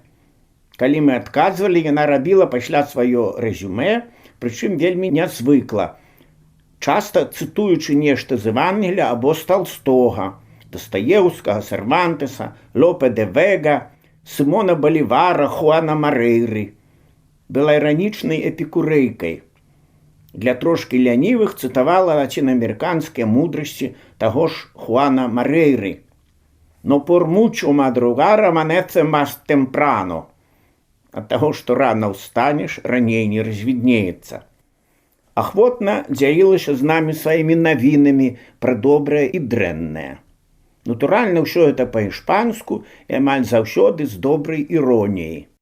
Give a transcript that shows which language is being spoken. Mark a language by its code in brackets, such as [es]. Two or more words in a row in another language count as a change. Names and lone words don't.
[be] Калі мы адказвалі, яна рабіла пасля сваё рэзюмэ, прычым вельмі нязвыкла, часта цытуючы нешта з Евангелія або з Толстога, Дастаеўскага, Сервантеса, Лопе де Вега, Сімона Балівара, Хуана Марейры. Была іранічнай эпікурэйкай. Для трошкі лянівых цытавала лацінаамерыканскія мудрасці таго ж Хуана Марейры. [es] «Но por mucho madrugar amanece más temprano». [be] Ад таго, што рана ўстанеш, раней не развіднеецца. Ахвотна дзялілася з намі сваімі навінамі пра добрае і дрэннае. Натуральна, ўсё гэта па-іспанску і амаль заўсёды з добрай іроніяй.